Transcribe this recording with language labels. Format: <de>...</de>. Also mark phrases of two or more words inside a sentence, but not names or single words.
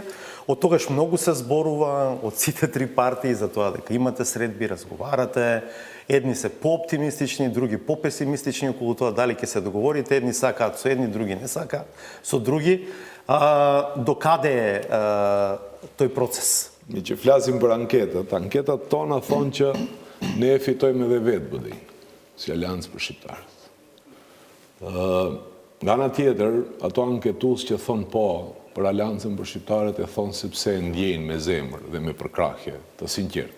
<mk>Од тогаш многу се зборува од сите три партии за тоа дека имате средби, разговарате, едни се по-оптимистични, други по-песимистични околу тоа дали ќе се договорите, едни сакаат со едни, други не сакаат со други. До каде е тој процес?</mk> <sq>Me që flasim për anketat tona thonë që ne e fitojmë edhe vetë BDI, si Aleancë për Shqiptarët. Nga ana tjetër, ato anketues që thonë po për Aleancën për Shqiptarët e thonë sepse e ndjejnë me zemër dhe me përkrahje të sinqertë.</sq>